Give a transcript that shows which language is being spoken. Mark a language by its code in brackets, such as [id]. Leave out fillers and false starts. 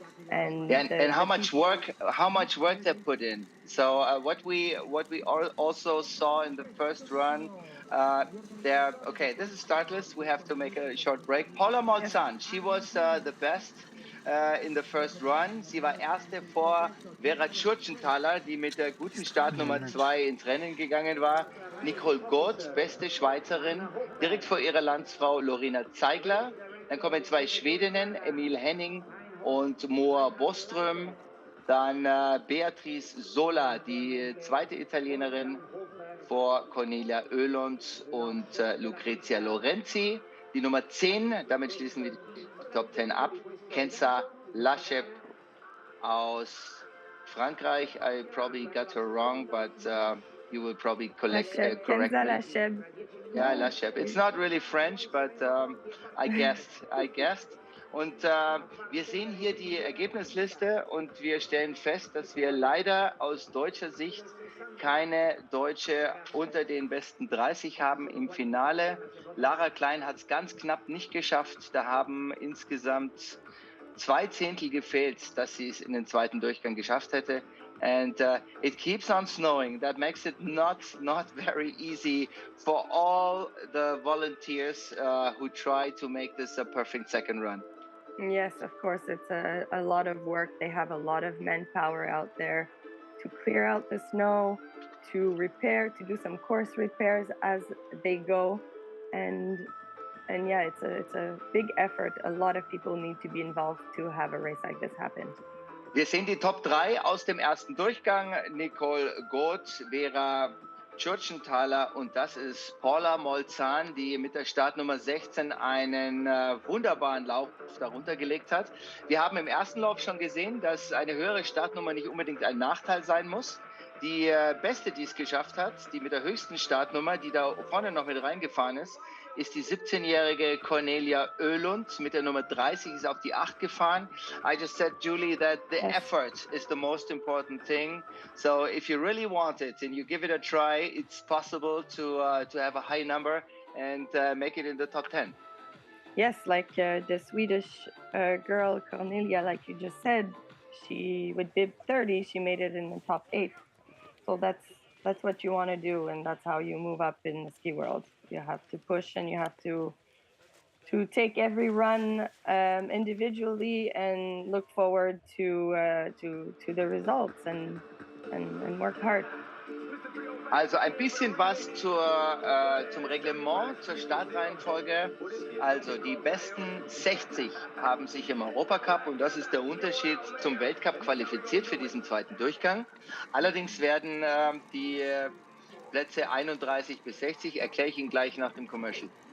[en] And and how much work they put in. So what we also saw in the first run, there. Okay, this is start list. We have to make a short break. Paula Molzan, she was the best in the first run. [de] Sie war erste vor Vera Tschurtschenthaler, die mit der guten Startnummer 2 ins Rennen gegangen war. Nicole Gott, beste Schweizerin, direkt vor ihrer Landsfrau Lorena Zeigler. Dann kommen zwei Schwedinnen, Emil Henning und Moa Boström. Dann Beatrice Sola, die zweite Italienerin vor Cornelia Oehlund und Lucrezia Lorenzi. Die Nummer 10, damit schließen wir die Top 10 ab. Kenza Lachep aus Frankreich. [en] I probably got her wrong, but you will probably correct me. Lacheb. Yeah, Lachep. It's not really French, but I guessed. [de] Und wir sehen hier die Ergebnisliste und wir stellen fest, dass wir leider aus deutscher Sicht keine Deutsche unter den besten 30 haben im Finale. Lara Klein hat es ganz knapp nicht geschafft. Da haben insgesamt 2 Zehntel gefehlt, dass sie es in den zweiten Durchgang geschafft hätte. [en] And it keeps on snowing. That makes it not very easy for all the volunteers who try to make this a perfect second run. Yes, of course, it's a lot of work. They have a lot of manpower out there to clear out the snow, to repair, to do some course repairs as they go. And yeah, it's a big effort. A lot of people need to be involved to have a race like this happen. [de] Wir sehen die Top 3 aus dem ersten Durchgang. Nicole Goth, Vera Tschurtschenthaler und das ist Paula Molzan, die mit der Startnummer 16 einen wunderbaren Lauf darunter gelegt hat. Wir haben im ersten Lauf schon gesehen, dass eine höhere Startnummer nicht unbedingt ein Nachteil sein muss. Die Beste, die es geschafft hat, die mit der höchsten Startnummer, die da vorne noch mit reingefahren ist die 17-jährige Cornelia Oehlund. Mit der Nummer 30 ist auf die 8 gefahren. [en] I just said, Julie, that the effort is the most important thing. So if you really want it and you give it a try, it's possible to have a high number and make it in the top 10. Yes, like the Swedish girl Cornelia, like you just said, she with bib 30, she made it in the top 8. So that's what you want to do, and that's how you move up in the ski world. You have to push, and you have to take every run individually and look forward to the results and work hard. [de] Also ein bisschen was zum Reglement, zur Startreihenfolge. Also die besten 60 haben sich im Europacup und das ist der Unterschied zum Weltcup qualifiziert für diesen zweiten Durchgang. Allerdings werden die Plätze 31 bis 60, erkläre ich Ihnen gleich nach dem Commercial.